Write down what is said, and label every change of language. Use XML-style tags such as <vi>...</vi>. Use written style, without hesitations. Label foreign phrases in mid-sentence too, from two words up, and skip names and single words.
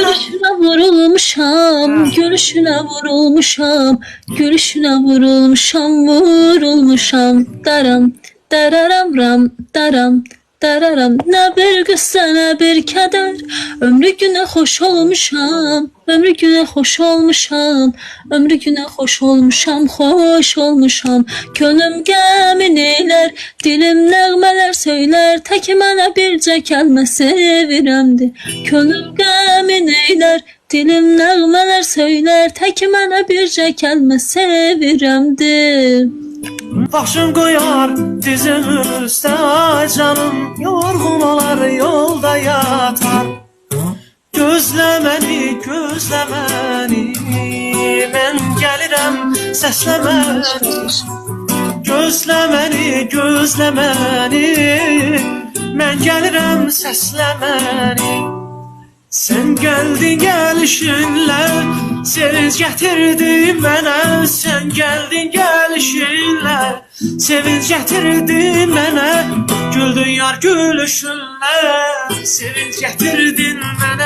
<az>Gülüşüne vurulmuşam, gülüşüne vurulmuşam, gülüşüne vurulmuşam, vurulmuşam. Daram, dararam ram, daram, dararam. Ne bir qüssə, ne bir keder. Ömrü güne hoş olmuşam, ömrü güne hoş olmuşam, ömrü güne hoş olmuşam, hoş olmuşam. Könlüm gəmin eyler, dilim nəğmələr söylər. Tək mənə bircə kəlmə sevirəmdi. Könlüm gəmin eylər, dilim nəğmələr söylər. Tək mənə bircə kəlmə sevirəmdi.</az> <tr>başım koyar dizim üstə, canım yorgun olar yolda yatar.</tr> <az>Gözlə məni, gözlə məni, mən gəlirəm səslə məni. Gözlə məni, gözlə məni, mən gəlirəm səslə məni.</az> <tr>Sen geldin gelişinle, sevinç getirdin mənə. Sen geldin gelişinle, sevinç getirdin mənə. Güldün yar gülüşünle, sevinç getirdin mənə.</tr>